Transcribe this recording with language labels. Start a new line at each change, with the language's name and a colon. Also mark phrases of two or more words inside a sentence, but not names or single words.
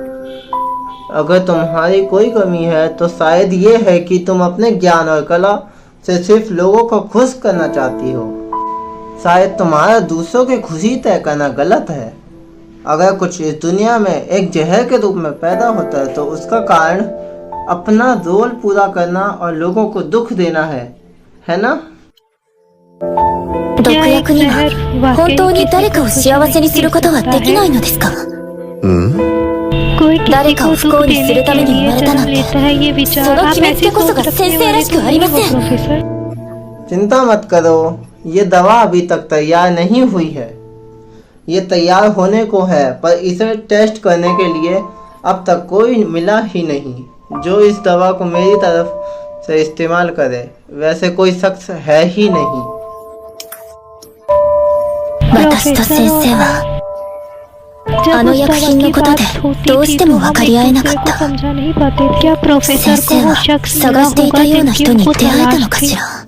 Hindi: अगर तुम्हारी कोई कमी है तो शायद ये है कि तुम अपने ज्ञान और कला से सिर्फ लोगों को खुश करना चाहती हो। शायद तुम्हारा दूसरों की खुशी तय करना गलत है। अगर कुछ इस दुनिया में एक जहर के रूप में पैदा होता है तो उसका कारण अपना रोल पूरा करना और लोगों को दुख देना है ना?
Japanese: 毒薬には本当に誰かを幸せにすることはできないのですか？誰かを不幸にするために生まれたなんて、その決めつけこそが先生らしくありません。
Hindi: चिंता मत करो, ये दवा अभी तक तैयार नहीं हुई है। ये तैयार होने को है, पर इसे टेस्ट करने के लिए अब तक कोई मिला ही नहीं जो इस दवा को मेरी तरफ से इस्तेमाल करे। वैसे कोई शख्स है ही नहीं।
Japanese: 私と先生はあの薬品のことでどうしても分かり合えなかった。先生は探していたような人に出会えたのかしら。